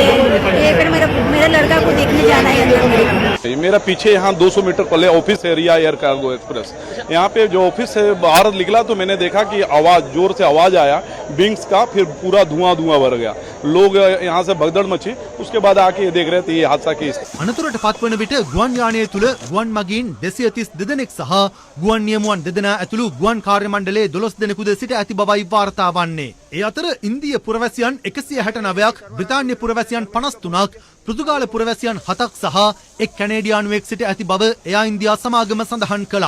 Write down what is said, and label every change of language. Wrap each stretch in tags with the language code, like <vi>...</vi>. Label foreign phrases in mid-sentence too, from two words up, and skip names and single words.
<hi>ये फिर मेरा लड़का को देखने जाना है अंदर. मेरा पीछे यहाँ 200 मीटर पहले</hi> <en>office area</en> <hi>एयर कार्गो एक्सप्रेस. यहाँ पे जो ऑफिस से बाहर निकला तो मैंने देखा कि आवाज जोर से आवाज आया विंग्स का. फिर पूरा धुआं भर गया. लोग यहाँ से भगदड़ मची. उसके बाद आके ये देख रहे थे ये हादसा की.</hi> <si>අනතුරට පත්වන විට ගුවන් යානය තුල ගුවන් මගීන් 232 දෙනෙක් සහ ගුවන් නියමුවන් 2 දෙනා ඇතුළු ගුවන් කාර්ය මණ්ඩලයේ 12 දෙනෙකුද සිට ඇති බවයි වාර්තා වන්නේ. ඒ අතර ඉන්දිය පුරවැසියන් 169ක්, බ්‍රිතාන්‍ය පුරවැසියන් 53ක්, පෘතුගාල පුරවැසියන් 7ක් සහ එක් කැනේඩියානුවෙක් සිට ඇති බව එයා ඉන්දියා සමාගම සඳහන් කළා.</si>